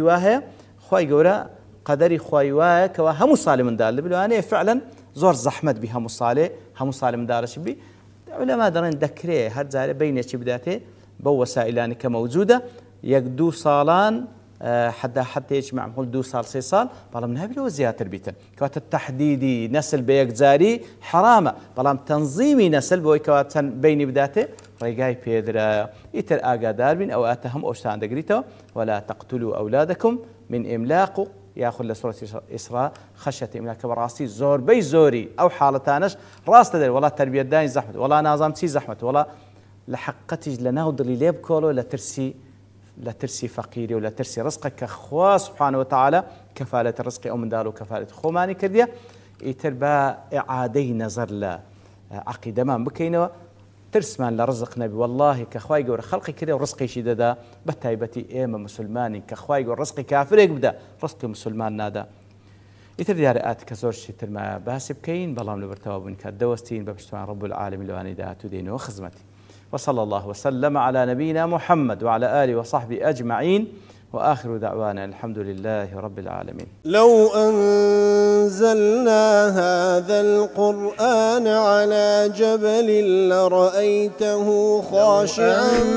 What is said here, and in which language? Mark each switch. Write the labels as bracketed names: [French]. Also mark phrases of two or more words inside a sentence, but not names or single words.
[Central Kurdish] وا هەیە خوای گەورە قەدەری خوای وایە کەوا هەموو ساڵی منداڵ لەوانەیە فعلا زۆر زەحمەت بی هەموو ساڵی منداڵەشی بی عولەما دەڵێن دەکرێت هەر جارێ بینێکی بداتێ بەو وەسائلانی کە مەوجودە یەک دوو ساڵان حدێکی معمول دو ساڵ سێ ساڵ بەڵام نابێتەوە زیاتر بیتن کەواتە تەحدیدی نەسل بە یەکجاری حرامە بەڵام تەنظیمی نەسل بۆی کەوا چەند بینی بداتێ ڕێگای پێدرایە ئیتر ئاگادار بین ئەو ئاتە هەم ئەوشتان دەگریتەوە [Arabic] ولا تقتلوا ئەولادەکم من ئیملاق [Central Kurdish] و یاخود لە سورەتی ئیسراء [Arabic] خەشیەت ئیملاق [Central Kurdish] کە بەڕاستی زۆربەی زۆری ئەو حاڵەتانەش ڕاستە دەرێت وڵا تەربیەتدانی زەحمەت وڵا نازام چی زەحمەت وڵا لە حقەتیش لە ناو دڵی لێ بکۆڵەوە لە ترسی فەقیری و لە ترسی ڕزقە کە خوا [Arabic] سبحانه وتعالى [Central Kurdish] کەفالەتی ڕزقی ئەو منداڵ و کەفالەتی خۆمانی کردیە ئیتر بە ئیعادەی نەزەر لە عەقیدەمان بکەینەوە ترسمان لە ڕزق نەبی والله کە خوای گەورە خەڵقی کردێ و ڕزقیشی دەدا بە تایبەتی ئێمە مسلمانی کە خوای گەورە ڕزقی کافرێک بدە ڕزقی مسلمان نادا ئیتر دیارە ئاتی کە زۆر شتی ترمایە باسی بکەین بەڵام لەبەرتەوا بووین کە دەوەستین بە پشتوان [Arabic] رب العالمین [Central Kurdish] لەوانەی داهاتوو دێنەوە خزمەتی [Arabic] وصلى الله وسلم على نبينا محمد وعلى آله وصحبه أجمعين وآخر دعوانا الحمد لله رب العالمين لو أنزلنا هذا القرآن على جبل لرأيته خاشعا